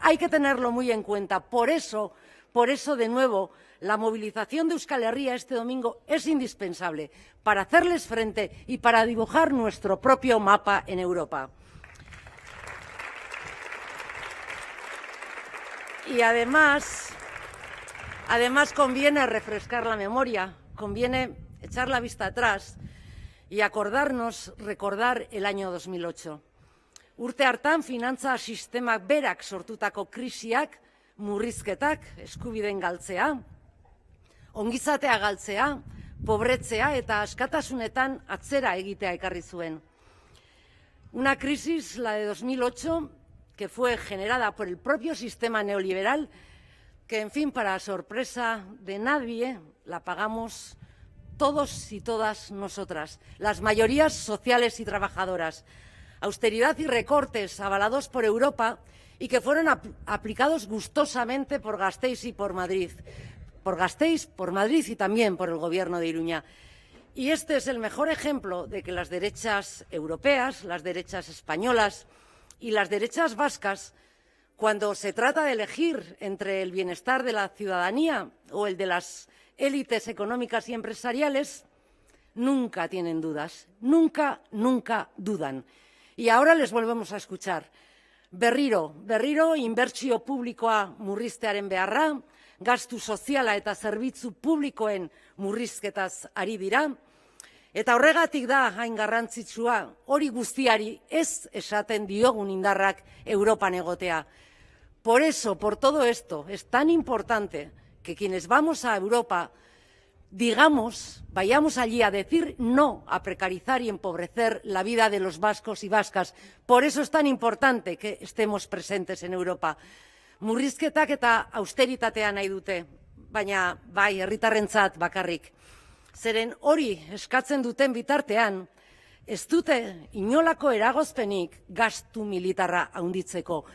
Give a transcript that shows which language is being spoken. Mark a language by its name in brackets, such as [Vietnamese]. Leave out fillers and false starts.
[Spanish] Hay que tenerlo muy en cuenta. Por eso, de nuevo, la movilización de Euskal Herria este domingo es indispensable para hacerles frente y para dibujar nuestro propio mapa en Europa. Y además conviene refrescar la memoria, conviene echar la vista atrás y recordar el año 2008. [Basque] Urte hartan finantza sistemak berak sortutako krisiak, murrizketak, eskubideen galtzea, ongizatea galtzea, pobretzea eta askatasunetan atzera egitea ekarri zuen. [Spanish] Una crisis, la de 2008, que fue generada por el propio sistema neoliberal, que, en fin, para sorpresa de nadie, la pagamos todos y todas nosotras, las mayorías sociales y trabajadoras. Austeridad y recortes avalados por Europa y que fueron aplicados gustosamente por Gasteiz y por Madrid. Por Gasteiz, por Madrid y también por el Gobierno de Iruña. Y este es el mejor ejemplo de que las derechas europeas, las derechas españolas y las derechas vascas, cuando se trata de elegir entre el bienestar de la ciudadanía o el de las élites económicas y empresariales, nunca tienen dudas, nunca dudan. Y ahora les volvemos a escuchar. [Basque] Berriro, inbertsio publikoa murriztearen beharra, gastu soziala eta zerbitzu publikoen murrizketaz ari dira, eta horregatik da hain garrantzitsua hori guztiari ez esaten diogun indarrak Europan egotea. [Spanish] Por eso, por todo esto, es tan importante que quienes vamos a Europa vayamos allí a decir no a precarizar y empobrecer la vida de los vascos y vascas. Por eso es tan importante que estemos presentes en Europa. [Basque] Murrizketak eta austeritatea nahi dute, baina bai herritarrentzat bakarrik. Zeren hori eskatzen duten bitartean, ez dute inolako eragozpenik gastu militarra handitzeko.